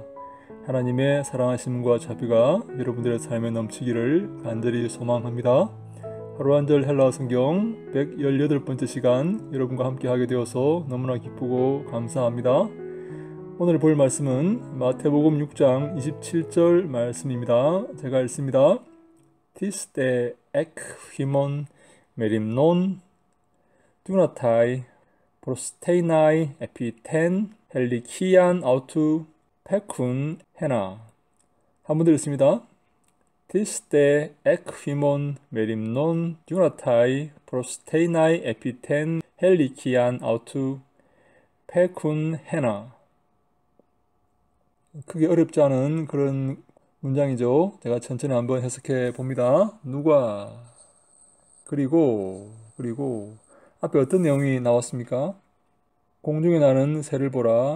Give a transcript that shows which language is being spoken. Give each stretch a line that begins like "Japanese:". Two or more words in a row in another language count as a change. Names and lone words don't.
Korean: 하나님의 사랑하심과 자비가 여러분들의 삶에 넘치기를 간절히 소망합니다. 하루 한 절 헬라어 성경 118번째 시간 여러분과 함께 하게 되어서 너무나 기쁘고 감사합니다. 오늘 볼 말씀은 마태복음 6장 27절 말씀입니다. 제가 읽습니다.
Greek: Τίς δὲ ἐξ ὑμῶν μεριμνῶν δύναται προσθεῖναι ἐπὶ τὴν ἡλικίαν αὐτοῦ πῆχυν ἕνα.
Korean: 한번 더 읽습니다.
Greek: Τίς δὲ ἐξ ὑμῶν μεριμνῶν δύναται προσθεῖναι ἐπὶ τὴν ἡλικίαν αὐτοῦ πῆχυν ἕνα.
Korean: 크게 어렵지 않은 그런 문장이죠. 제가 천천히 한번 해석해 봅니다. 누가 그리고 앞에 어떤 내용이 나왔습니까? 공중에 나는 새를 보라.